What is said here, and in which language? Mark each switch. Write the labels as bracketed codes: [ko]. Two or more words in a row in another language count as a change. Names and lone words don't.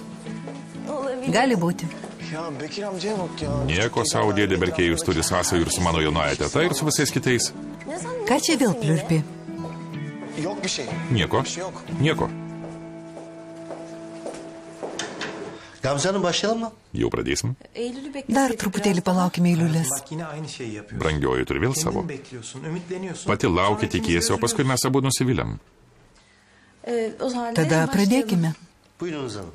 [lt] Gali būti. Nieko savo, dėdė Berkėjus turi sąsajų ir su mano jaunoja teta ir su visais kitais. Ką čia vėl pliurpi? Nieko. Nieko. [tr] Gamze Hanım başlayalım mı? [lt] Jau pradėsim. [tr] Eylül'ü bekle. [lt] Dar truputėlį palaukime eiliulės. [tr] Bak yine aynı şeyi yapıyorsun. [lt] Brangioji turi vėl savo. [tr] Kendin bekliyorsun, ümitleniyorsun. [lt] Pati laukia, [tr] Sonra [lt] tikiesi, o paskui mes abu nusiviliam. [tr] O zaman [lt] Tada pradėkime. [tr] Buyurunuz hanım.